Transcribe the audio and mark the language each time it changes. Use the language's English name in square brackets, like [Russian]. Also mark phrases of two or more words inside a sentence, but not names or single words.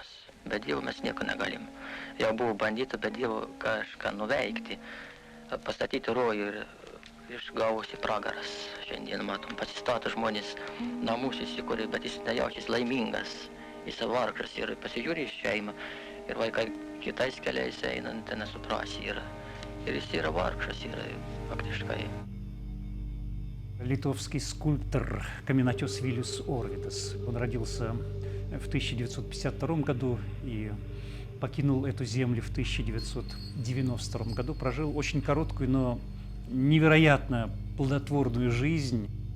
[Lithuanian] Be Dievo mes nieko negalim. Jau buvo bandyta be Dievo kažką nuveikti, pastatyti rojų ir išgavosi pragaras. Šiandien matom, pasistato žmonės namus įsikūrė, bet jis nejaučiasi laimingas, jis vargšas ir pasižiūri į šeimą ir vaikai kitais keliais eina, nesuprasi ir jis yra vargšas, yra faktiškai. [Russian] Литовский скульптор, каменотес Виллис Орвидес. Он родился в 1952 году и покинул эту землю в 1992 году. Прожил очень короткую, но невероятно плодотворную жизнь.